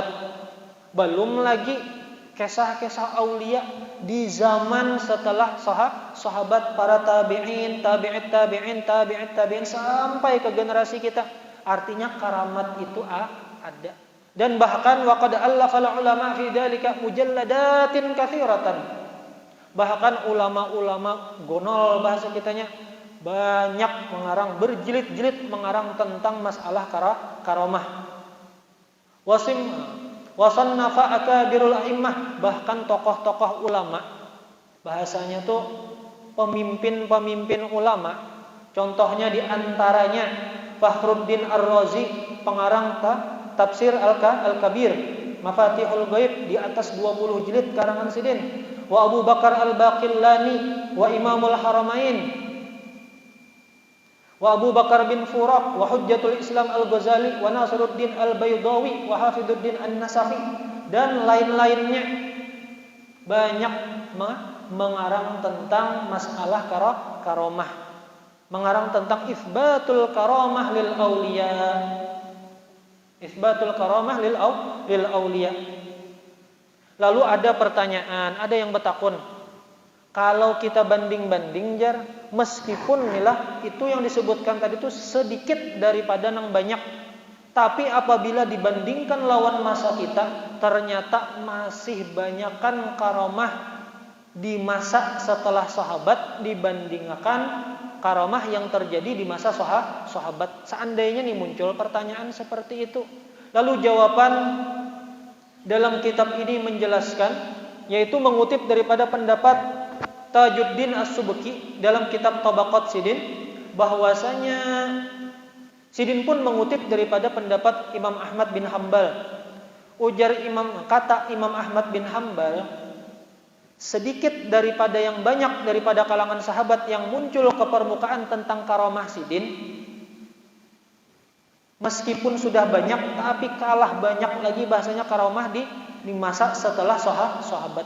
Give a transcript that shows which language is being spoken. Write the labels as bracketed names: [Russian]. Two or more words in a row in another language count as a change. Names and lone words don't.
[Indonesian] Belum lagi kisah-kisah aulia di zaman setelah sahabat, para tabi'in, tabi'it tabi'in sampai ke generasi kita. Artinya karamat itu ada. Dan bahkan [Arabic] وقد ألف العلماء في ذلك مجلدات كثيرة. [Indonesian] Bahkan ulama-ulama gonol bahasa kitanya banyak mengarang, berjilid-jilid mengarang tentang masalah karamah. [Arabic] وصنف أكابر الأئمة, [Indonesian] bahkan tokoh-tokoh ulama. Bahasanya tuh pemimpin-pemimpin ulama. Contohnya di antaranya Fakhruddin Ar-Razi, pengarang tafsir Al-Kabir, Mafatihul Ghaib di atas 20 jilid karangan Sidin. Wa Abu Bakar Al-Baqillani wa Imamul Haramain, wa Abu Bakar bin Furaq wa Hujjatul Islam Al-Ghazali wa Nasiruddin Al-Baydawi wa Hafidhuddin An-Nasafi, dan lain-lainnya banyak mengarang tentang masalah karamah, mengarang tentang [Arabic] إثبات الكرامة للأولياء, إثبات الكرامة للأولياء. [Indonesian] Lalu ada pertanyaan, ada yang bertakun, kalau kita banding-banding jar, meskipun nilah itu yang disebutkan tadi itu sedikit daripada yang banyak, tapi apabila dibandingkan lawan masa kita, ternyata masih banyakkan karamah di masa setelah sahabat dibandingkan karamah yang terjadi di masa sahabat. Seandainya nih muncul pertanyaan seperti itu, lalu jawaban dalam kitab ini menjelaskan, yaitu mengutip daripada pendapat Tajuddin As-Subki dalam kitab Tabaqat Sidin, bahwasanya Sidin pun mengutip daripada pendapat Imam Ahmad bin Hambal. Ujar kata Imam Ahmad bin Hambal, sedikit daripada yang banyak daripada kalangan sahabat yang muncul ke permukaan tentang karamah Sidin, meskipun sudah banyak, tapi kalah banyak lagi bahasanya karamah di masa setelah sahabat.